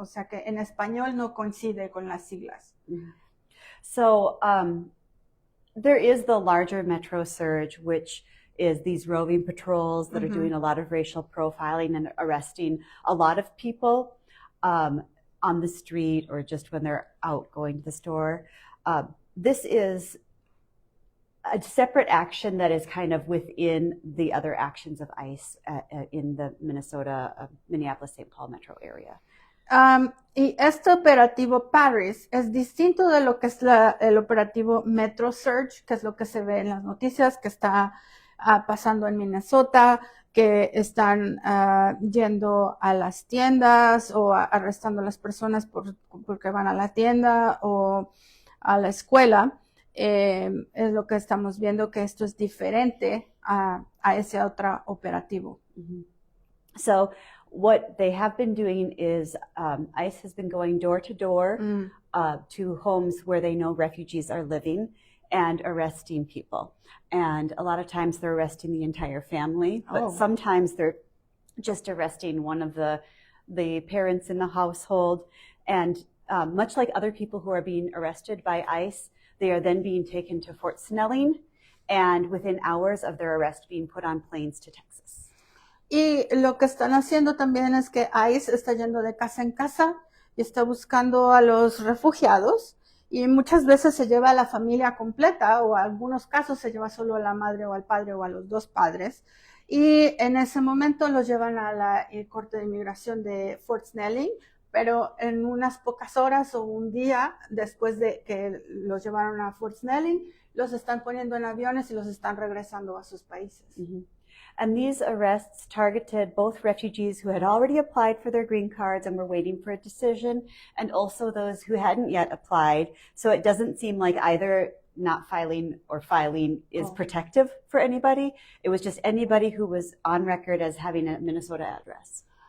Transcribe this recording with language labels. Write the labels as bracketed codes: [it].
[es] O sea que en español no coincide con las siglas. [en] So there is the larger Metro Surge, which is these roving patrols that are doing a lot of racial profiling and arresting a lot of people on the street or just when they're out going to the store. This is a separate action that is kind of within the other actions of ICE in the Minneapolis-St. Paul metro area. [es] Y este operativo Paris es distinto de lo que es el operativo Metro Surge, que es lo que se ve en las noticias, que está pasando en Minnesota, que están yendo a las tiendas o arrestando a las personas porque van a la tienda o a la escuela. Es lo que estamos viendo, que esto es diferente a ese otro operativo. [en] So what they have been doing is ICE has been going door to door to homes where they know refugees are living and arresting people. And a lot of times they're arresting the entire family, but sometimes they're just arresting one of the parents in the household. And much like other people who are being arrested by ICE, they are then being taken to Fort Snelling and within hours of their arrest being put on planes to Texas. [es] Y lo que están haciendo también es que ICE está yendo de casa en casa y está buscando a los refugiados y muchas veces se lleva a la familia completa o en algunos casos se lleva solo a la madre o al padre o a los dos padres y en ese momento los llevan a la corte de inmigración de Fort Snelling pero en unas pocas horas o un día después de que los llevaron a Fort Snelling, los están poniendo en aviones y los están regresando a sus países. Mm-hmm. [en] And these arrests targeted both refugees who had already applied for their green cards and were waiting for a decision, and also those who hadn't yet applied. So it doesn't seem like either not filing or filing is protective for anybody. It was just anybody who was on record as having a Minnesota address.